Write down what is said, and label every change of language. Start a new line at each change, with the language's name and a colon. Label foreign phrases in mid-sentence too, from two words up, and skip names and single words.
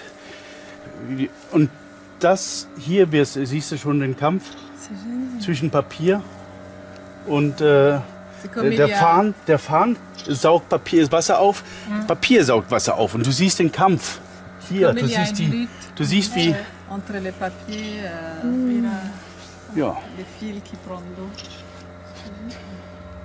German: Und das hier, siehst du schon den Kampf zwischen Papier und der Farn saugt Wasser auf, Papier saugt Wasser auf und du siehst den Kampf. Hier, du siehst wie...
French: Entre les papiers,
German: ja.
French: les fils qui prennent l'eau.